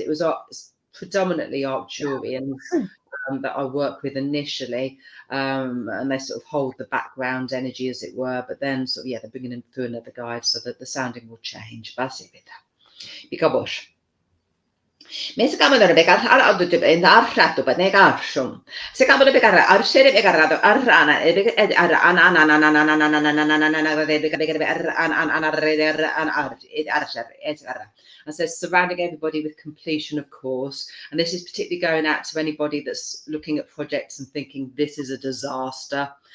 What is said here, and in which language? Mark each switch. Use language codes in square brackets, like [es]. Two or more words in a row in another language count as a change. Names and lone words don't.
[en] It was predominantly Arcturians that I work with initially, and they sort of hold the background energy, as it were. But then, they're bringing them through another guide so that the sounding will change. Me se kamera begar ar adu in the arshatu, but negashum. Se kamera begar ar shere begar arana, ar and says surrounding everybody with completion, of course. And this is particularly going out to anybody that's looking at projects and thinking this is a disaster.